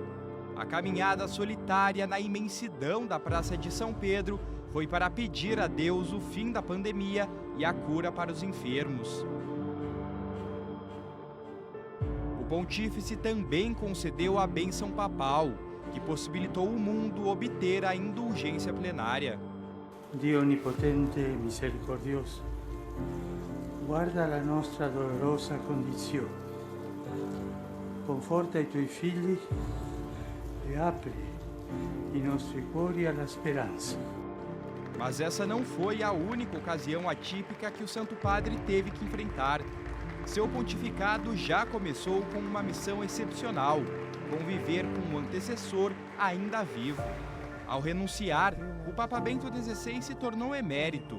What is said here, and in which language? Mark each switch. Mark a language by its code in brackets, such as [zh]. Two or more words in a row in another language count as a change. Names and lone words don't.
[pt] A caminhada solitária na imensidão da Praça de São Pedro foi para pedir a Deus o fim da pandemia e a cura para os enfermos. O pontífice também concedeu a bênção papal, que possibilitou o mundo obter a indulgência plenária. [it] Dio onipotente e misericordioso, guarda la nostra dolorosa condizione, conforta i tuoi figli e apri i nostri cuori alla speranza. [pt] Mas essa não foi a única ocasião atípica que o Santo Padre teve que enfrentar. Seu pontificado já começou com uma missão excepcional: conviver com um antecessor ainda vivo. Ao renunciar, o Papa Bento XVI se tornou emérito.